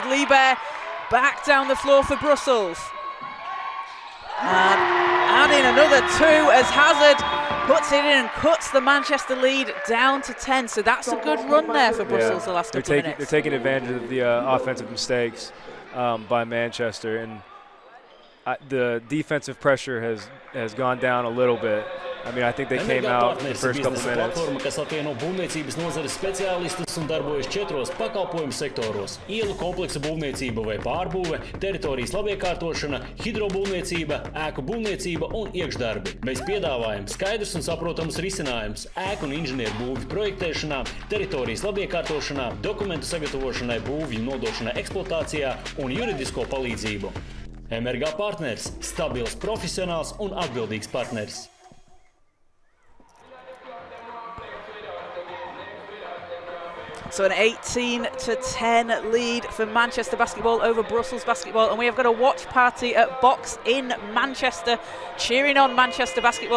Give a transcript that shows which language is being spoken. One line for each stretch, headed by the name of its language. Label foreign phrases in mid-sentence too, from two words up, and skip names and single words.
English: Liebert back down the floor for Brussels. And adding another 2 as Hazard puts it in and cuts the Manchester lead down to 10. So that's a good run there for Brussels the last couple of minutes. They're taking advantage of the offensive mistakes by Manchester, and the defensive pressure has gone down a little bit. I mean, I think they came out the first couple minutes.
Latvian: Platforma, kas apvieno būvniecības nozares speciālistus un darbojas 4 pakalpojumu sektoros – ielu kompleksa būvniecība vai pārbūve, teritorijas labiekārtošana, hidrobūvniecība, ēku būvniecība un iekšdarbi. Mēs piedāvājam skaidrs un saprotams risinājums ēku un inženieru būvju projektēšanā, teritorijas labiekārtošanā, dokumentu sagatavošanai, būvju nodošanai eksploatācijā un juridisko palīdzību. MRG partners – stabils, profesionāls un atbildīgs partners.
English: So an 18-10 lead for Manchester basketball over Brussels basketball, and we have got a watch party at Box in Manchester, cheering on Manchester basketball.